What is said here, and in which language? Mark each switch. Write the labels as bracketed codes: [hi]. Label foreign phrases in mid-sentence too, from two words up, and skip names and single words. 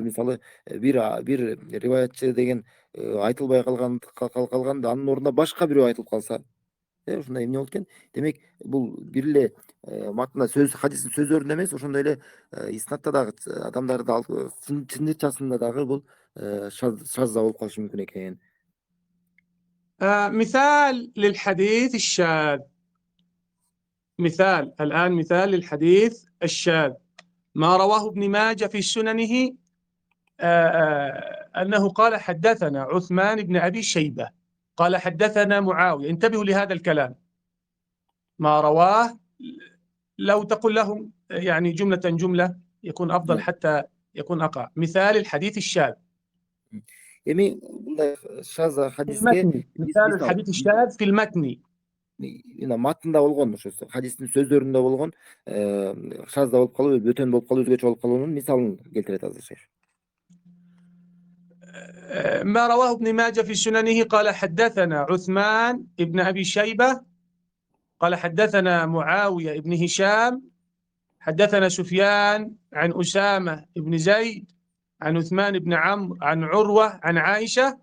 [ky] Мисалы бир риваятчы деген айтылбай калганда анын ордуна башка бирөө айтылып калса, ушундай эмне болот экен? Демек бул бир эле матында хадистин сөздөрүндө эмес, ошондой эле иснатта дагы адамдарды чындырчасында дагы бул шаз болуп калышы мүмкүн экен. [ar] مثال للحديث الشاذ، مثال للحديث الشاذ ما رواه ابن ماجه في سننه أنه قال حدثنا عثمان بن أبي شيبة قال حدثنا معاوية. انتبهوا لهذا الكلام، ما رواه لو تقول لهم يعني جملة يكون أفضل حتى يكون أقع. مثال الحديث الشاذ. [ky] эми мындай шаз [ar] المتن، مثال الحديث الشاذ في المتن. [ky] матында болгон, ошо хадистин сөздөрүндө болгон шаз болуп калуу, бөтөн болуп калуу, өзгөчө болуп калуунун мисалын келтирет азыр шейх. [ar] ما رواه ابن ماجه في سننه قال حدثنا عثمان ابن أبي شيبة قال حدثنا معاوية ابن هشام حدثنا سفيان عن أسامة ابن زيد عن عثمان بن عمرو عن عروة عن عائشة.